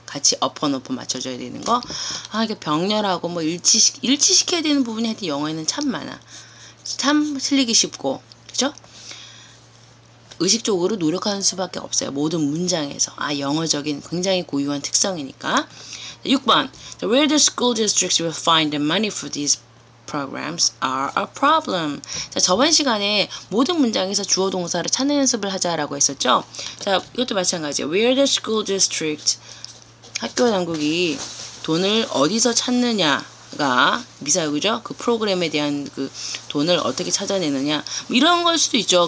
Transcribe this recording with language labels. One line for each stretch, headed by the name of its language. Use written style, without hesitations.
Korean: 같이 어퍼너퍼 맞춰줘야 되는 거. 이게 병렬하고 뭐 일치시켜야 되는 부분이 하여튼 영어에는 참 많아. 참 틀리기 쉽고. 그죠? 의식적으로 노력하는 수밖에 없어요. 모든 문장에서. 영어적인 굉장히 고유한 특성이니까. 6번.
English: Where the school districts will find the money for these programs are a problem.
Korean: 자, 저번 시간에 모든 문장에서 주어 동사를 찾는 연습을 하자라고 했었죠. 자, 이것도 마찬가지예요.
English: Where the school district,
Korean: 학교 당국이 돈을 어디서 찾느냐가 미사역이죠. 그 프로그램에 대한 그 돈을 어떻게 찾아내느냐, 뭐 이런 걸 수도 있죠.